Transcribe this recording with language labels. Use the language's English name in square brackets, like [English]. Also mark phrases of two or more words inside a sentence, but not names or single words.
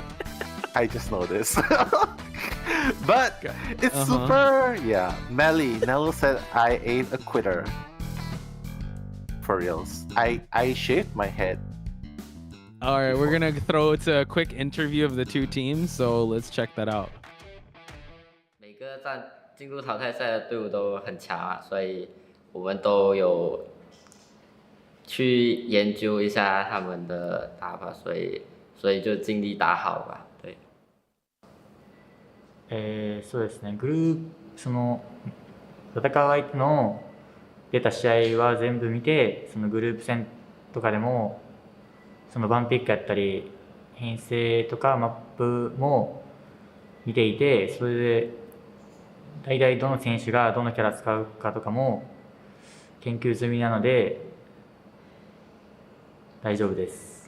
[English] I just noticed. But it's super, yeah. Nello said I ain't a quitter. For reals. I shaved my head. All right, we're gonna throw it to a quick interview of the two teams, so let's check that out. [Chinese] 每个进入淘汰赛的队伍都很强啊，所以我们都有去研究一下他们的打法，所以就尽力打好吧。对。 [Japanese] そうですね。その戦う相手の出た試合は全部見て、そのグループ戦とかでもそのバンピックやったり編成とかマップも見ていて、それで大体どの選手がどのキャラ使うかとかも研究済みなので大丈夫です。